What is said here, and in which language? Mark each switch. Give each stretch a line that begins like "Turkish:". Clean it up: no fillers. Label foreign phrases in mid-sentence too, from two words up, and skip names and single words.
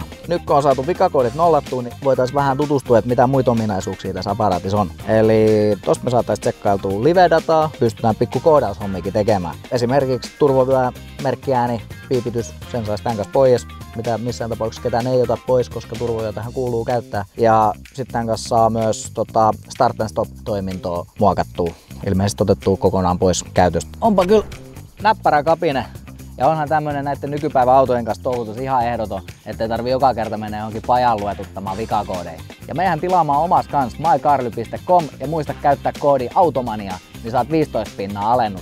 Finnish: Nyt kun on saatu vikakoodit nollattua, niin voitaisiin vähän tutustua, että mitä muita ominaisuuksia tässä aparaatissa on. Eli tosta me saataisiin tsekkailtua live-dataa, pystytään pikku koodaushommikin tekemään. Esimerkiksi turvavyö, merkkiääni, piipitys, sen saisi tämän kanssa pois, mitä missään tapauksessa ketään ei ota pois, koska turvavyö tähän kuuluu käyttää. Ja sitten tämän kanssa saa myös
English: start and stop
Finnish: toimintoa muokattua, ilmeisesti otettua kokonaan pois käytöstä. Onpa kyllä näppärä kapine. Ja onhan tämmönen näiden nykypäivän autojen kanssa touhutus ihan ehdoton, ettei tarvii joka kerta mennä johonkin pajan luetuttamaan vikakoodeja. Ja meidän tilaamaan omassa kans mycarly.com ja muista käyttää koodi Automania, niin saat 15% alennus.